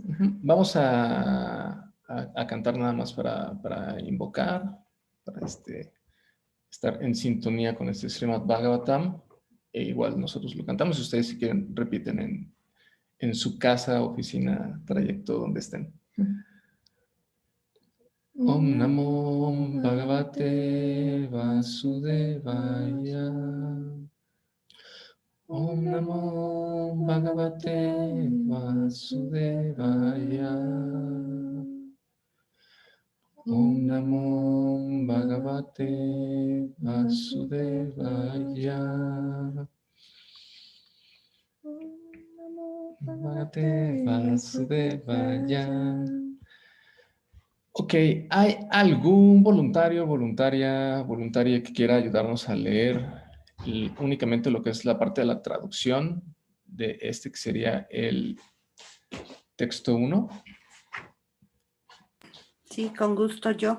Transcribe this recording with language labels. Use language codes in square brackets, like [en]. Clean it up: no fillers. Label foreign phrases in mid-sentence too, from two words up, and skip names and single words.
[es] Vamos a cantar nada más para invocar, para estar en sintonía con este Srimad Bhagavatam. E igual nosotros lo cantamos. Si ustedes, si quieren, repiten en su casa, oficina, trayecto, donde estén. [sa] Om Namo Bhagavate Vasudevaya. Om Namo Bhagavate Vasudevaya. Om Namo Bhagavate Vasudevaya. Bhagavate Vasudevaya. [es] Ok, ¿hay algún voluntaria que quiera ayudarnos a leer únicamente lo que es la parte de la traducción de que sería el texto 1? Sí, con gusto yo.